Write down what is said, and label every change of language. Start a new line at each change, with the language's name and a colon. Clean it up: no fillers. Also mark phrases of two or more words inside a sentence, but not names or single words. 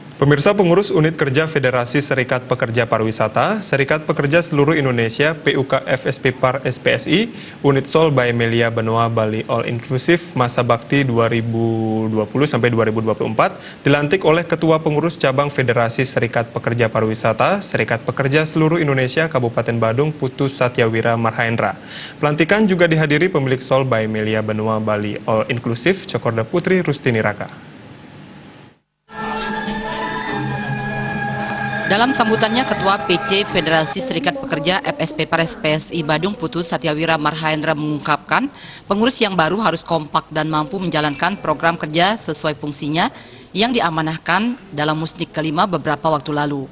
Indonesian: Pemirsa, pengurus Unit Kerja Federasi Serikat Pekerja Pariwisata, Serikat Pekerja Seluruh Indonesia, PUK FSP Par SPSI, Unit Sol by Melia Benoa Bali All Inclusive Masa Bakti 2020-2024 dilantik oleh Ketua Pengurus Cabang Federasi Serikat Pekerja Pariwisata, Serikat Pekerja Seluruh Indonesia Kabupaten Badung Putus Satyawira Marhaendra. Pelantikan juga dihadiri pemilik Sol by Melia Benoa Bali All Inclusive, Cokorda Putri Rustini Raka. Dalam sambutannya, Ketua PC Federasi Serikat Pekerja FSP Par SPSI Badung Putus Satyawira Marhaendra mengungkapkan, pengurus yang baru harus kompak dan mampu menjalankan program kerja sesuai fungsinya yang diamanahkan dalam Musnik kelima beberapa waktu lalu.